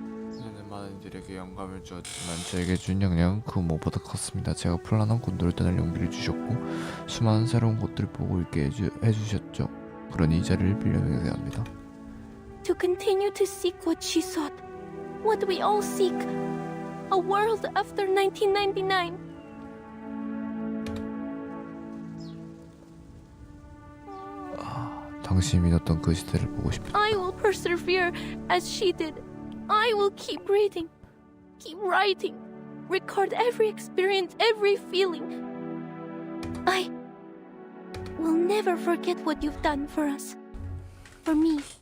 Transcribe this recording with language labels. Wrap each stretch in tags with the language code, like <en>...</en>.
<ko>저는 많은 이들에게 영감을 주었지만 저에게 준 영향은 그 무엇보다 컸습니다. 제가 플라난 군도를 떠날 용기를 주셨고 수많은 새로운 곳들을 보고 있게 해주셨죠. 그러니 이 자리를 빌려드려야 합니다.</ko> <en>To continue to seek what she sought. What we all seek. A world after 1999.</en> <ko>당신이 믿었던 그 시대를 보고 싶다.</ko> <en>I will persevere as she did. I will keep reading, keep writing, record every experience, every feeling. I will never forget what you've done for us, for me.</en>